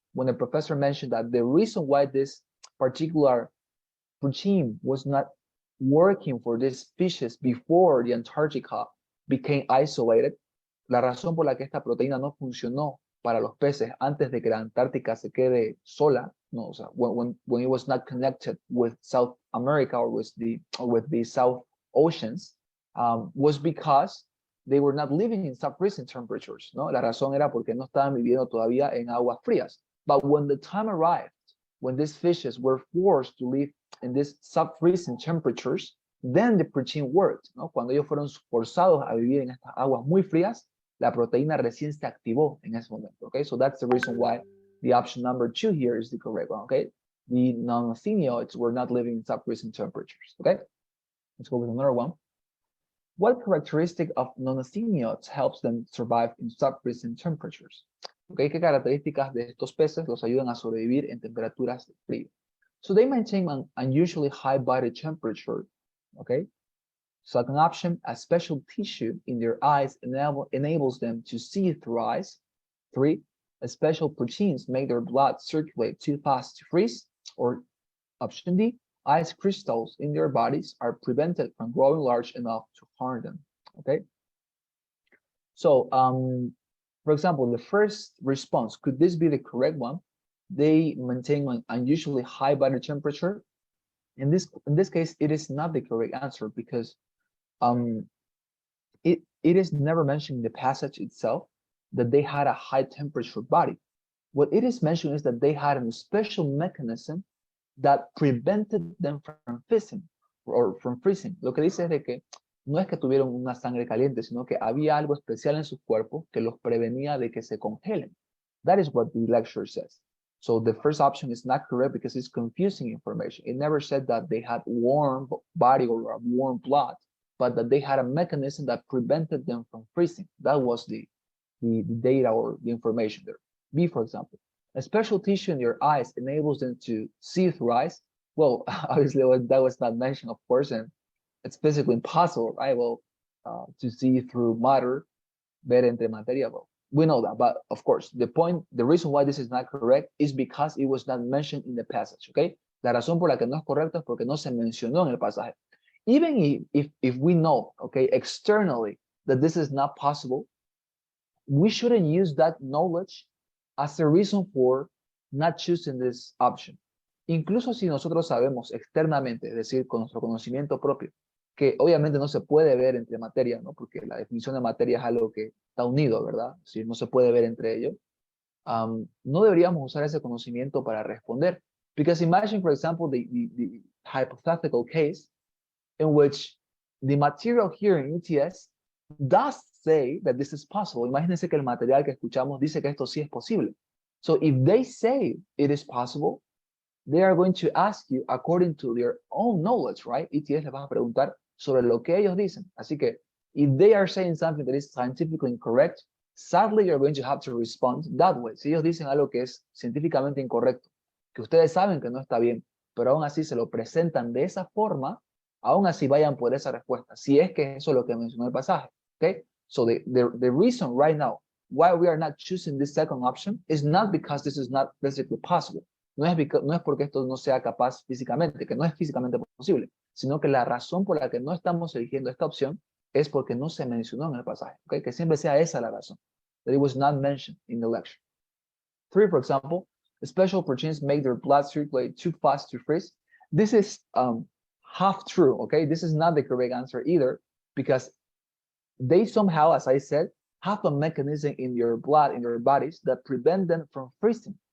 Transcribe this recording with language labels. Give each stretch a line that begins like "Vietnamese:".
English: when the professor mentioned that the reason why this particular protein was not working for these species before the Antarctica became isolated,
Spanish: la razón por la que esta proteína no funcionó para los peces antes de que la Antártica se quede sola, no, o sea,
English: when it was not connected with South America or with the South Oceans, was because they were not living in sub-freezing temperatures, ¿no?
Spanish: La razón era porque no estaban viviendo todavía en aguas frías.
English: But when the time arrived, when these fishes were forced to live in these sub-freezing temperatures, then the protein worked, ¿no?
Spanish: Cuando ellos fueron forzados a vivir en estas aguas muy frías, la proteína recién se activó en ese momento, okay?
English: So that's the reason why the option number 2 here is the correct one, okay? The non-thenioids were not living in sub-freezing temperatures, okay? Let's go with another one. What characteristic of non-thenioids helps them survive in sub-freezing temperatures?
Spanish: Okay, ¿qué características de estos peces los ayudan a sobrevivir en temperaturas de frío?
English: So they maintain an unusually high body temperature, okay? Second option, a special tissue in their eyes enables them to see through ice. 3, a special proteins make their blood circulate too fast to freeze. Or option D, ice crystals in their bodies are prevented from growing large enough to harm them, okay? So, for example, the first response, could this be the correct one? They maintain an unusually high body temperature. In this case, it is not the correct answer because it is never mentioned in the passage itself that they had a high temperature body. What it is mentioned is that they had a special mechanism that prevented them from freezing or from freezing.
Spanish: Lo que dice es de que no es que tuvieron una sangre caliente, sino que había algo especial en sus cuerpos que los prevenía de que se congelen.
English: That is what the lecture says. So the first option is not correct because it's confusing information. It never said that they had warm body or a warm blood, but that they had a mechanism that prevented them from freezing. That was the data or the information there. B, for example, a special tissue in your eyes enables them to see through ice. Well, obviously that was not mentioned, of course, and it's physically impossible, right? Well, to see through matter,
Spanish: ver entre materia.
English: Well, we know that, but of course, the reason why this is not correct is because it was not mentioned in the passage, okay?
Spanish: La razón por la que no es correcta es porque no se mencionó en el pasaje.
English: Even if we know, okay, externally that this is not possible, we shouldn't use that knowledge as a reason for not choosing this option.
Spanish: Incluso si nosotros sabemos externamente, es decir, con nuestro conocimiento propio, que obviamente no se puede ver entre materia, ¿no? Porque la definición de materia es algo que está unido, ¿verdad? Es decir, no se puede ver entre ellos. No deberíamos usar ese conocimiento para responder.
English: Because imagine, for example, the hypothetical case in which the material here in ETS does say that this is possible.
Spanish: Imagínense que el material que escuchamos dice que esto sí es posible.
English: So if they say it is possible, they are going to ask you according to their own knowledge, right?
Spanish: ETS les va a preguntar sobre lo que ellos dicen. Así que,
English: if they are saying something that is scientifically incorrect, sadly, you're going to have to respond that way.
Spanish: Si ellos dicen algo que es científicamente incorrecto, que ustedes saben que no está bien, pero aún así se lo presentan de esa forma, aún así vayan por esa respuesta. Si es que eso es lo que mencionó el pasaje, okay?
English: So the reason right now why we are not choosing this second option is not because this is not physically possible.
Spanish: No es porque esto no sea capaz físicamente, que no es físicamente posible, sino que la razón por la que no estamos eligiendo esta opción es porque no se mencionó en el pasaje, ¿okay? Que siempre sea esa la razón,
English: that it was not mentioned in the lecture. 3, for example, special proteins make their blood circulate too fast to freeze. This is half true, okay? This is not the correct answer either, because they somehow, as I said, have a mechanism in your blood, in your bodies, that prevent them from freezing.